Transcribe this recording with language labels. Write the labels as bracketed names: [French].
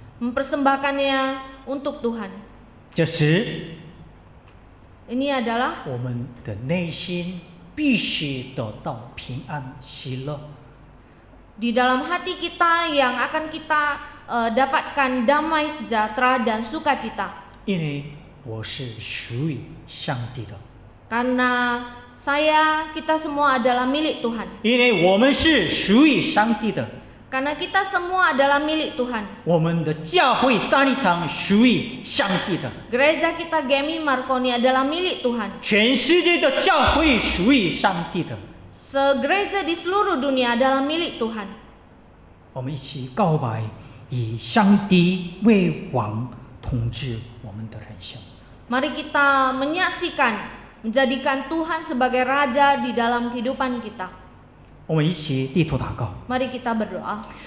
[Indonesian] mempersembahkannya untuk Tuhan. [Chinese] 这时， [Indonesian] Ini adalah [Chinese] 我们的内心必须得到平安喜乐， [Indonesian] di dalam hati kita yang akan kita dapatkan damai sejahtera dan sukacita. [Chinese] 因为我是属于上帝的， [Indonesian] Karena kita semua adalah milik Tuhan. [Chinese] 因为我们是属于上帝的。 [Indonesian] Karena kita semua adalah milik Tuhan. [Chinese] 我们的教会三一堂属于上帝的， [Indonesian] Gereja kita Gemi Marconi adalah milik Tuhan. [Chinese] 全世界的教会属于上帝的。 [Indonesian] Segereja di seluruh dunia adalah milik Tuhan. [Chinese] 我们一起告白，以上帝为王统治我们的人生。 [Indonesian] Mari kita menyaksikan, menjadikan Tuhan sebagai Raja di dalam kehidupan kita. [Chinese] 我们一起低头祷告。 [Indonesian] Mari kita berdoa.